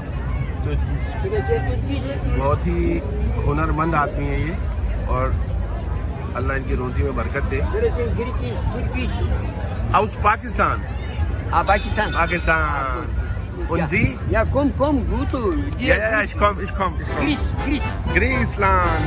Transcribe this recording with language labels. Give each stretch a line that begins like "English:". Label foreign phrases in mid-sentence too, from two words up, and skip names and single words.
Hindi: तो बहुत ही हुनरमंद आदमी है ये और अल्लाह इनकी रोजी में बरकत दे।
German: Aus Pakistan. Pakistan. Und Sie? Ja, komm, gut. Ja, ich komm. Griechenland.